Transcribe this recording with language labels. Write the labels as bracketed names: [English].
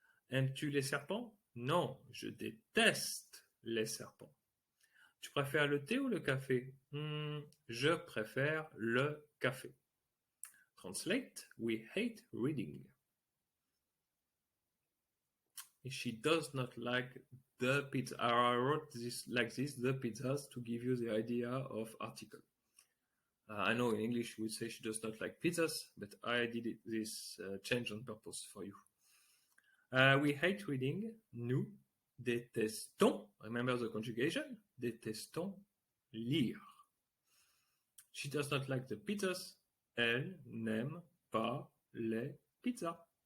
[French] Aimes-tu les serpents? Non, je déteste les serpents. Tu préfères le thé ou le café? Je préfère le café. [English] Translate, we hate reading. She does not like the pizza. I wrote this like this, the pizzas, to give you the idea of article. I know in English we say she does not like pizzas, but I did this change on purpose for you. We hate reading. [French] Nous détestons. [English] Remember the conjugation. [French] Détestons lire. [English] She does not like the pizzas. [French] Elle n'aime pas les pizzas.